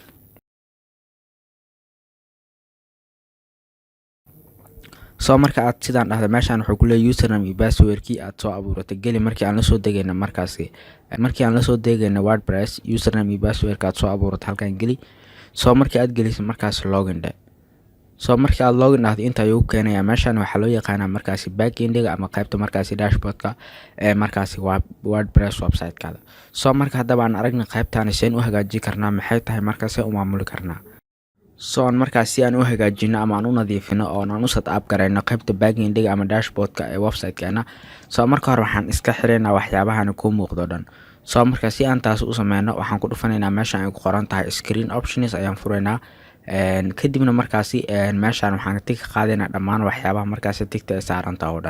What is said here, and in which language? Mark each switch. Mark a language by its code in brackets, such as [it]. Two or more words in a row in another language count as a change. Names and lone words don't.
[so] soo marka aad sidaan dhahda meeshaan wuxuu ku leeyahay username iyo password-kii aad soo abuuratay geli markii aan la soo degayna WordPress. username iyo password-ka aad soo abuuratay halkaan geli. soo markii aad gelisay markaas login dheh. soo markii aad login dhahdo inta ayuu keenayaa. meeshaan waxaa loo yaqaanaa markaasi back-end-ga ama qaybta markaasi dashboard-ka ee markaasi WordPress website-kaada. soo marka haddaba aan aragna qaybtaan seen u hagaajin karnaa, maxay tahay markaas u maamuli karnaa. So aan markaas si aan u hagaajino ama aan u nadiifino oo aan u [en] set up [so] gareyno qaybta backend-ga ama dashboard-ka ee website-keena. So marka hore waxaan iska xireynaa waxyaabahan ku muuqdo dhan. So marka si aan taas u sameyno waxaan ku dhufanaynaa meeshan ay ku qoran tahay [en] screen options [so] ayaan fureynaa. Kadibna markaasi meeshan waxaan tig qaadaynaa dhammaan waxyaabaha markaasi tigta ay saaran tahay oo dhan.